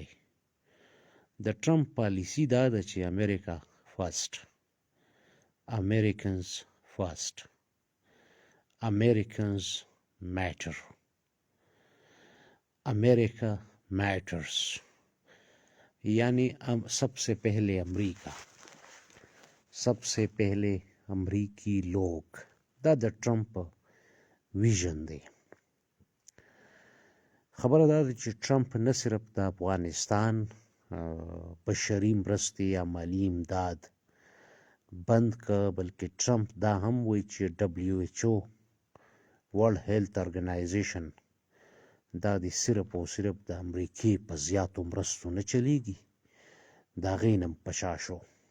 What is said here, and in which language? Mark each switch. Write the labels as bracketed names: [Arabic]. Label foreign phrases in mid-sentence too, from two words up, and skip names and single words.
[Pashto] د ټرمپ پالیسي دا ده چې [English] America first, Americans first, Americans matter, America matters, [Pashto] یعنی [Urdu] سب سے پہلے امریکہ، سب سے پہلے امریکی لوگ. [Pashto] دا د ټرمپ ویژن دی. خبره دا ده چې ټرمپ نه صرف د افغانستان بشري مرستې یا مالي امداد بند که، بلکې ټرمپ دا هم وایي چې WHO [English] World Health Organization [Pashto] دا د صرف او صرف د امریکې په زیاتو مرستو نه چلیږي، د هغې نه په شا شو.